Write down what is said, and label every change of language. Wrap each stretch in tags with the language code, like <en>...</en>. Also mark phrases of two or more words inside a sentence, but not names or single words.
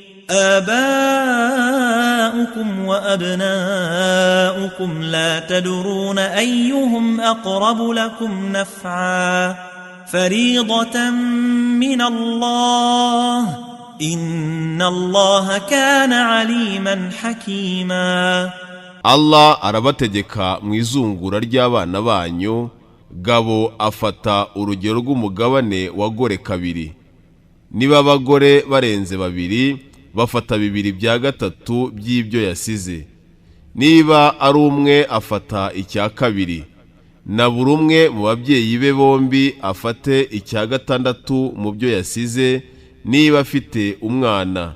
<ar>آباؤكم وأبناؤكم لا تدرون أيهم أقرب لكم نفعا فريضة من الله إن الله كان عليما حكيما.</ar> <rw>Allah arabategeka mu izungura ry'abana banyu, gabo afata urugero rw'umugabane wa gore 2. Niba abagore barenze 2 bafata 2/3 by'ibyo yasize. Niba ari umwe afata 2/2 na buri umwe mu babyeyi be bombi afate 1/6 mu byo yasize niba afite umwana.</rw>